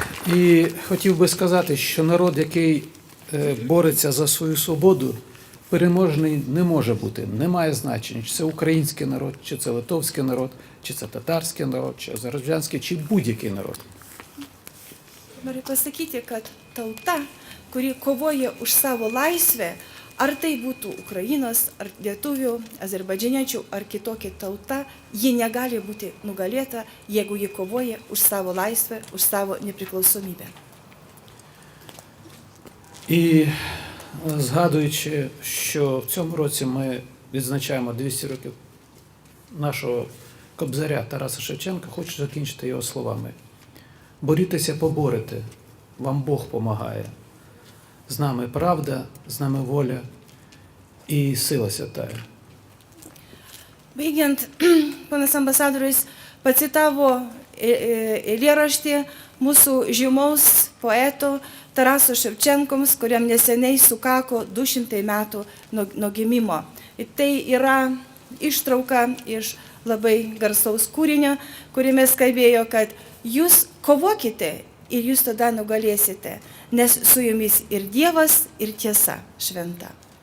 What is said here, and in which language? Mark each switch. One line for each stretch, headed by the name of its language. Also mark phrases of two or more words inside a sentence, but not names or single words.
Ukrainian: І хотів би сказати, що народ, який бореться за свою свободу, переможний не може бути, немає значення, чи це український народ, чи це литовський народ, чи це татарський народ, чи азербайджанський, чи будь-який народ.
Lithuanian: Noriu pasakyti, kad tauta, kuri kovoja už savo laisvę, ar tai būtų Ukrainos, ar lietuvių, azerbaidžianiečių, ar kitokia tauta, ji negali būti nugalėta, jeigu ji kovoja už savo laisvę, už savo nepriklausomybę.
Ukrainian: І згадуючи, що в цьому році ми відзначаємо 200 років нашого кобзаря Тараса Шевченка, хочу закінчити його словами. Борітеся, поборете, вам Бог помагає. З нами правда, з нами воля і сила святая.
Lithuanian: Baigiant, panas ambasadorius pacitavo eilėraštį mūsų žymaus poeto Taraso Ševčenkoms, kuriam neseniai sukako 200 metų nuo gimimo. Ir tai yra ištrauka iš labai garsaus kūrinio, kuriame skambėjo, kad jūs kovokite ir jūs tada nugalėsite, nes su jumis ir Dievas, ir tiesa šventa.